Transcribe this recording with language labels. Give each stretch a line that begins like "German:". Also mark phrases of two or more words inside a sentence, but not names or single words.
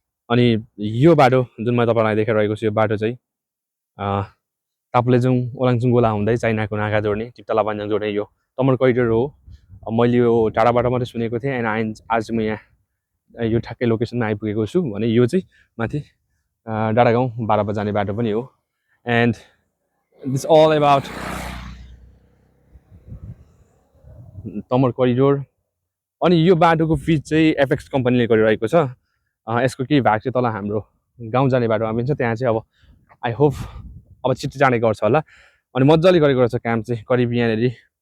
Nepali: अनि यो बाटो जुन मैले तपाईँलाई देखाइरहेको छु, यो बाटो चाहिँ, अ, ताप्लेजुङ, ओलाङचुङ गोला हुँदै चाइनाको नागा जोड्ने, टिप्टाला भन्ज्याङ जोड्ने यो तमर कोरिडोर हो। अ, मैले यो टाढाबाट मात्रै सुनेको थिएँ,
English: and I,
Nepali: आज म यहाँ यो ठ्याक्कै लोकेसनमा आइपुगेको छु। भने यो चाहिँ माथि, अ, डाँडागाउँ बाह्र जाने बाटो पनि हो।
English: And it's all about तमर कोरिडोर।
Nepali: अनि यो बाटोको पिच चाहिँ एपेक्स कम्पनीले गरिरहेको छ। अ, यसको केही भाग चाहिँ तल हाम्रो गाउँ जाने बाटोमा पनि छ, त्यहाँ चाहिँ अब
English: I hope
Nepali: अब छिट्टो जाने गर्छ होला। अनि मजाले गरेको रहेछ काम चाहिँ, करिब यहाँनिर